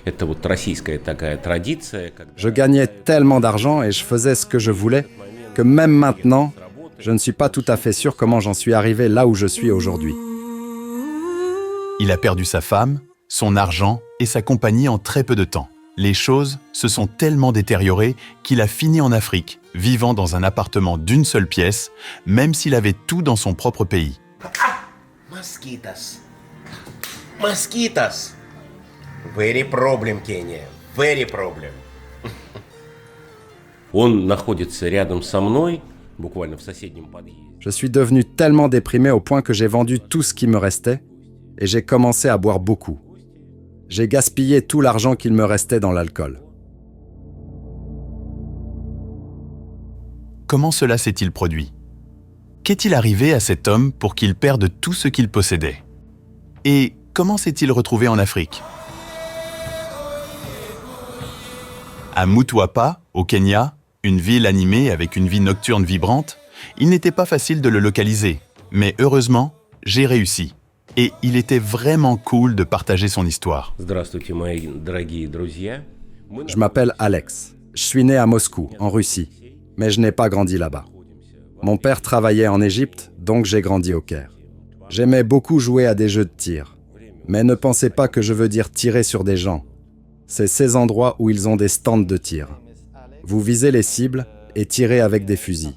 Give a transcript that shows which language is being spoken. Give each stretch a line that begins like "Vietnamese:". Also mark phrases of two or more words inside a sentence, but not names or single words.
French: Je gagnais tellement d'argent et je faisais ce que je voulais que même maintenant, je ne suis pas tout à fait sûr comment j'en suis arrivé là où je suis aujourd'hui. Il a perdu sa femme, son argent et sa compagnie en très peu de temps. Les choses se sont tellement détériorées qu'il a fini en Afrique, vivant dans un appartement d'une seule pièce, même s'il avait tout dans son propre pays.
English: Mosquitoes. Mosquitoes. Very problem, Kenya. Very problem.
Russian: Он находится рядом со мной, буквально в соседнем подъезде.
French: Je suis devenu tellement déprimé au point que j'ai vendu tout ce qui me restait et j'ai commencé à boire beaucoup. J'ai gaspillé tout l'argent qu'il me restait dans l'alcool. Comment cela s'est-il produit? Qu'est-il arrivé à cet homme pour qu'il perde tout ce qu'il possédait? Et comment s'est-il retrouvé en Afrique? À Mtwapa, au Kenya, une ville animée avec une vie nocturne vibrante, il n'était pas facile de le localiser. Mais heureusement, j'ai réussi. Et il était vraiment cool de partager son histoire.
Russian: Здравствуйте, мои дорогие друзья.
French: Je m'appelle Alex. Je suis né à Moscou, en Russie, mais je n'ai pas grandi là-bas. Mon père travaillait en Égypte, donc j'ai grandi au Caire. J'aimais beaucoup jouer à des jeux de tir. Mais ne pensez pas que je veux dire tirer sur des gens. C'est ces endroits où ils ont des stands de tir. Vous visez les cibles et tirez avec des fusils.